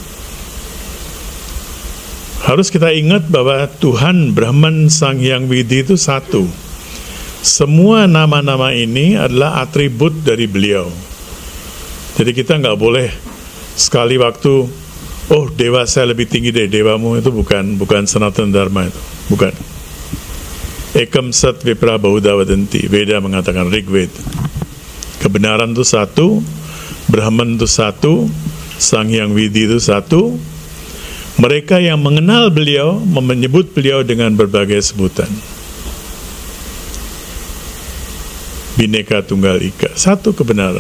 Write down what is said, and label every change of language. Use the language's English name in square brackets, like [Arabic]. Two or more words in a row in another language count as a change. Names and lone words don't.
[Indonesian] Harus kita ingat bahwa Tuhan Brahman Sang Hyang Widi itu satu. Semua nama-nama ini adalah atribut dari beliau. Jadi kita nggak boleh sekali waktu oh dewa saya lebih tinggi deh, dewamu itu bukan Sanatana Dharma itu, bukan. [Sanskrit] एकं सत् विप्राः बहुधा वदन्ति, [Indonesian] Veda mengatakan, Rigveda, kebenaran itu satu, Brahman itu satu, Sang Hyang Widi itu satu. Mereka yang mengenal beliau menyebut beliau dengan berbagai sebutan. Bhinneka Tunggal Ika, satu kebenaran.